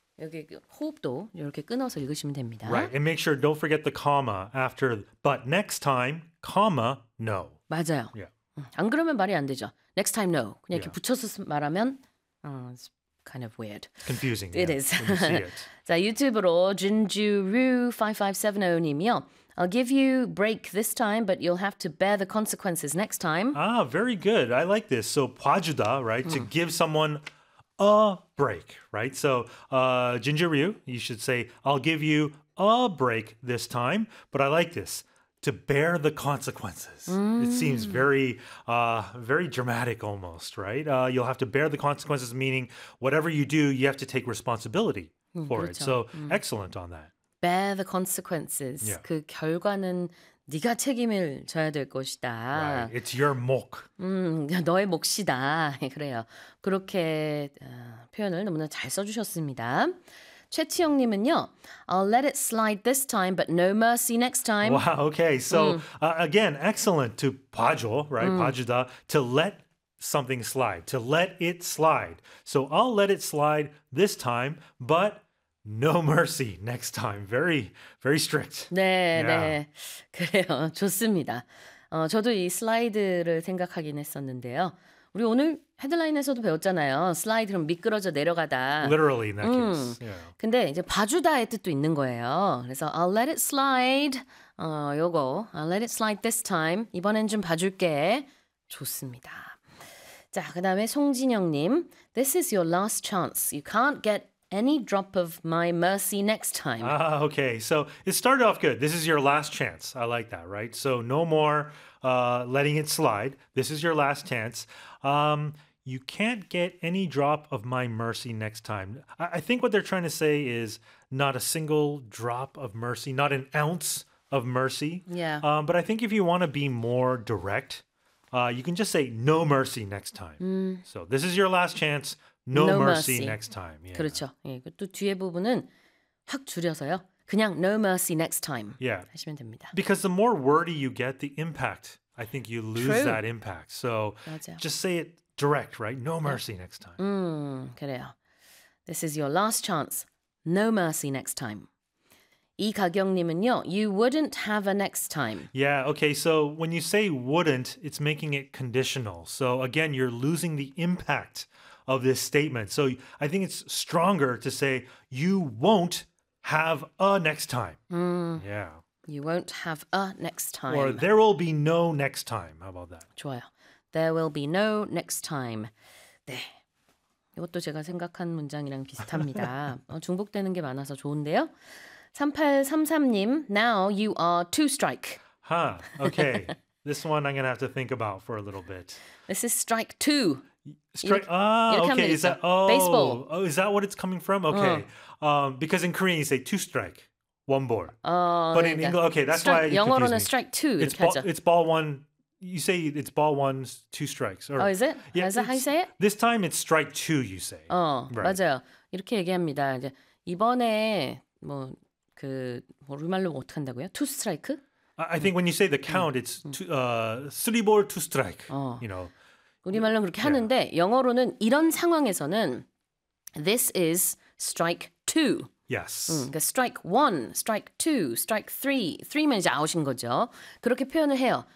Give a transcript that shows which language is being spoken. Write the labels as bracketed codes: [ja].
[ko] 여기 호흡도 이렇게 끊어서 읽으시면 됩니다. [en] Right. And make sure, don't forget the comma after, but next time, comma, no. [ko] 맞아요. [en] Yeah. [ko] 안 그러면 말이 안 되죠. [en] Next time, no. [ko] 그냥 이렇게 붙여서 말하면, [en] it's kind of weird. Confusing. It is. When you see it. [ko] 자, 유튜브로 진주루5570님이요. [en] I'll give you break this time, but you'll have to bear the consequences next time. Ah, very good. I like this. So, 봐주다, right? To give someone a break, right? So, Jinju Ryu, you should say, I'll give you a break this time, but I like this. To bear the consequences. It seems very, very dramatic almost, right? You'll have to bear the consequences, meaning whatever you do, you have to take responsibility for [ko] 그렇죠. [en] it. So, excellent on that. Bear the consequences. Yeah. [ko] 그 결과는 네가 책임을 져야 될 것이다. [en] Right. It's your 목. [ko] 너의 몫이다. 그래요. 그렇게 표현을 너무나 잘 써주셨습니다. 최치영님은요. [en] I'll let it slide this time, but no mercy next time. Wow, okay. So again, excellent to 봐줘, right? 봐주다. To let something slide. To let it slide. So I'll let it slide this time, but no mercy next time. Very, very strict. [ko] 네, yeah. 네. 그래요. 좋습니다. 저도 이 슬라이드를 생각하긴 했었는데요. 우리 오늘 헤드라인에서도 배웠잖아요. 슬라이드는 미끄러져 내려가다. [en] Literally in that case. Yeah. [ko] 근데 이제 봐주다의 뜻도 있는 거예요. [en] 그래서 I'll let it slide. 요거. I'll let it slide this time. [ko] 이번엔 좀 봐줄게. 좋습니다. 자, 그 다음에 송진영님. [en] This is your last chance. You can't get any drop of my mercy next time. Ah, okay. So it started off good. This is your last chance. I like that, right? So no more letting it slide. This is your last chance. You can't get any drop of my mercy next time. I think what they're trying to say is not a single drop of mercy, not an ounce of mercy. Yeah. But I think if you want to be more direct, you can just say no mercy next time. So this is your last chance. No mercy next time. [ko] Yeah. 그렇죠. 예, 또 뒤에 부분은 확 줄여서요. [en] 그냥 no mercy next time. Yeah. [ko] 하시면 됩니다. [en] Because the more wordy you get, the impact, I think you lose True. That impact. So [ko] 맞아요. [en] Just say it direct, right? No mercy yeah. next time. 그래요. This is your last chance. No mercy next time. 이가경님은요, you wouldn't have a next time. Yeah, okay, so when you say wouldn't, it's making it conditional. So again, you're losing the impact of this statement. So I think it's stronger to say, you won't have a next time. Yeah. You won't have a next time. Or there will be no next time. How about that? 좋아요. There will be no next time. 네. [ko] 이것도 제가 생각한 문장이랑 비슷합니다. 중복되는 게 많아서 좋은데요. [en] 3833님, now you are two strike. Huh, okay. This one I'm going to have to think about for a little bit. This is strike two. Strike, ah, okay, is that, oh, baseball. Oh, is that what it's coming from? Okay, because in Korean you say two strike, one ball. But in English, okay, that's strike, why [ko] 영어로는 [en] me. Strike two. It's ball one, you say it's ball one, two strikes. Or, oh, is it? Yeah, is that how you say it? This time it's strike two, you say. [ko] 맞아요. 이렇게 얘기합니다. 이제 이번에 뭐 그 우리말로 어떻게 한다고요? 투 스트라이크? [en] I think when you say the count, it's three ball, two strike, you know. [ko] 우리말로 그렇게 하는데 yeah. 영어로는 이런 상황에서는 [en] This is strike two. Yes. [ko] 그러니까 strike one, strike two, strike three. Three면 이제 아웃인 거죠. 그렇게 표현을 해요.